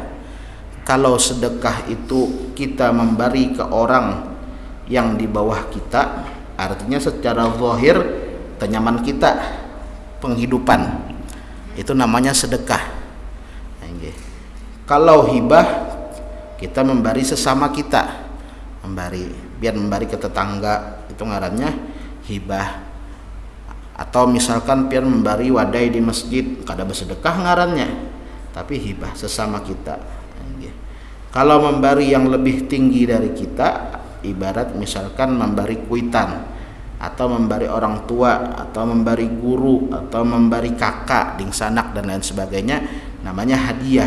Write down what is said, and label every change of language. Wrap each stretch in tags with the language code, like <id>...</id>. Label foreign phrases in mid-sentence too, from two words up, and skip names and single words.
<id>Kalau sedekah itu kita memberi ke orang yang di bawah kita, artinya secara zahir kenyaman kita, penghidupan, itu namanya sedekah. Kalau hibah, kita memberi sesama kita, memberi ke tetangga, itu ngarannya hibah. Atau misalkan pian memberi wadai di masjid, kada bersedekah ngarannya, tapi hibah sesama kita. Kalau memberi yang lebih tinggi dari kita, ibarat misalkan memberi kuitan, atau memberi orang tua, atau memberi guru, atau memberi kakak, dingsanak dan lain sebagainya, namanya hadiah.</id>